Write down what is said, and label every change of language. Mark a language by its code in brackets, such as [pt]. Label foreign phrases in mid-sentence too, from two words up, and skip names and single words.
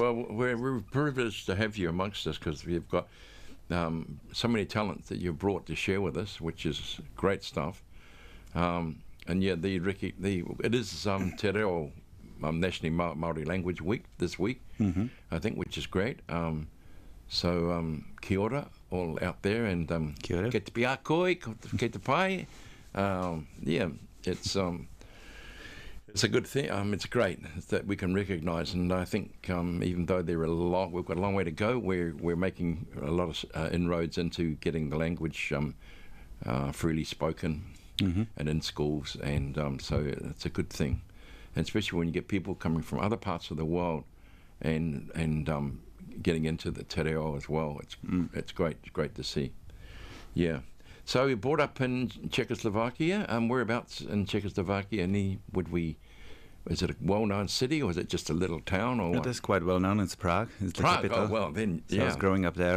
[en] Well, we're privileged to have you amongst us because we've got so many talents that you've brought to share with us, which is great stuff. And yeah, it is Te Reo National Māori Language Week this week, I think, which is great. [mi] So kia ora, [en] all out there, and [mi] Kia ora. ke te pia koe, ke te pai. [en] Yeah, it's a good thing. It's great that we can recognise, and I think even though we've got a long way to go. We're making a lot of inroads into getting the language freely spoken and in schools, and so it's a good thing, and especially when you get people coming from other parts of the world, and getting into the [mi] te reo [en] as well. It's great to see. Yeah. So we brought up in Czechoslovakia. Whereabouts in Czechoslovakia? Is it a well-known city, or is it just a little town, or It what? is quite well known. It's Prague. It's the Prague. capital. Oh well, then So I was yeah. growing up there.